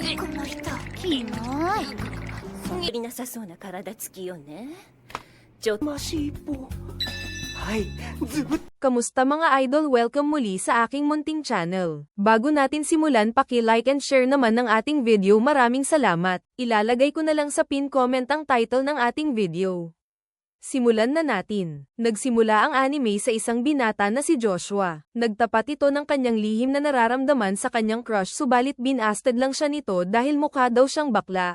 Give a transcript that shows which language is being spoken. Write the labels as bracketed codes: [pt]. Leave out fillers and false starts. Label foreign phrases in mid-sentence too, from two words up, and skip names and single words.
[ja] この人キモい。やりなさそうな体つきよね。ちょっと Masipo. Ay, zubot. [tl] Kamusta mga idol? Welcome muli sa aking munting channel. Bago natin simulan, paki- [en] like and share [tl] naman ng ating video. Maraming salamat. Ilalagay ko na lang sa [en] pin comment [tl] ang title ng ating video. Simulan na natin. Nagsimula ang anime sa isang binata na si Joshua. Nagtapat ito ng kanyang lihim na nararamdaman sa kanyang crush, subalit binasted lang siya nito dahil mukha daw siyang bakla.